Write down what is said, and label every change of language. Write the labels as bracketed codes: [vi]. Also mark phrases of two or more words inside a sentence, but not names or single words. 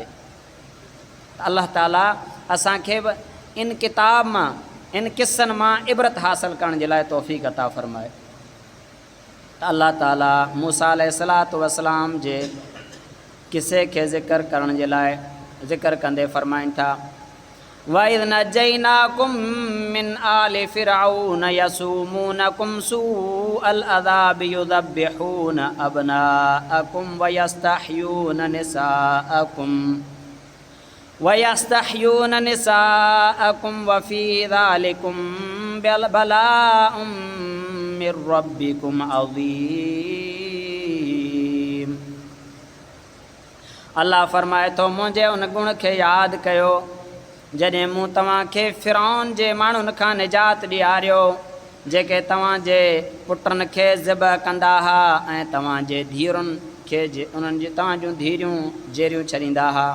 [sd] अल्लाह ताला असांखे बि इन किताब मां इन किस्सनि मां इबरत हासिल करण जे लाइ तौफ़ीक़ अता फ़रमाए। त अल्लाह ताला मूसा [ar] عليه الصلاة والسلام [sd] जे किसे खे ज़िक्र करण जे लाइ ज़िक्र कंदे फ़रमाइनि था [ar] وإذ نجيناكم من آل فرعون يسومونكم سوء العذاب يذبحون أبناءكم ويستحيون نساءكم وفي ذلكم بلاء من ربكم عظيم. [sd] अल्लाह फ़रमाए थो मुंहिंजे उन गुण खे यादि कयो जॾहिं मूं तव्हांखे फ़िरऔन जे माण्हुनि खां निजात ॾियारियो जेके तव्हांजे पुटनि खे ज़िबह कंदा हुआ ऐं तव्हांजे धीअरुनि खे उन्हनि जी तव्हां जूं धीअरूं जेरियूं छॾींदा हुआ।